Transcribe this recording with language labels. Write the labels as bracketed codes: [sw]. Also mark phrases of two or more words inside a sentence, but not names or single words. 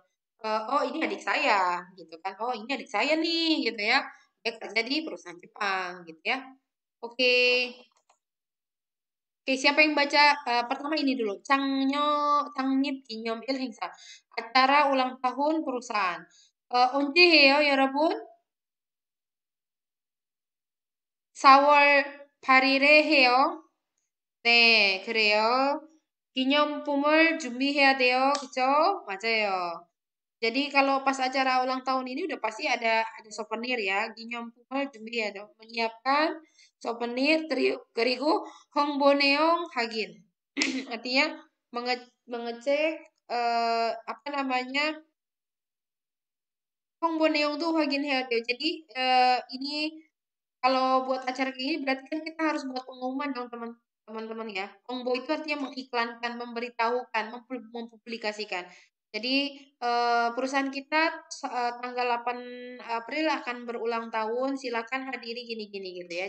[id] Oh ini adik saya gitu kan. Oh ini adik saya nih gitu ya. Dia kerja di perusahaan Jepang gitu ya. Oke. Oke, siapa yang baca pertama ini dulu. [ko] 창립 기념 일 행사. [id] Acara ulang tahun perusahaan. [ko] 언제예요, 여러분? 4월 8일에 해요. 네, 그래요. 기념품을 준비해야 돼요. 그죠? 맞아요. [id] Jadi kalau pas acara ulang tahun ini udah pasti ada souvenir ya. [ko] 기념품을 준비해야 돼요. [id] Menyiapkan souvenir [ko] 그리고 홍보 내용 확인. [id] Artinya mengecek apa namanya [ko] 홍보 내용도 확인해야 돼요. [id] Jadi ini kalau buat acara kayak gini berarti kan kita harus buat pengumuman dong teman-teman ya. 홍보 itu artinya mengiklankan, memberitahukan, mempublikasikan. Jadi perusahaan kita tanggal 8 April akan berulang tahun, silakan hadiri gini-gini gitu ya.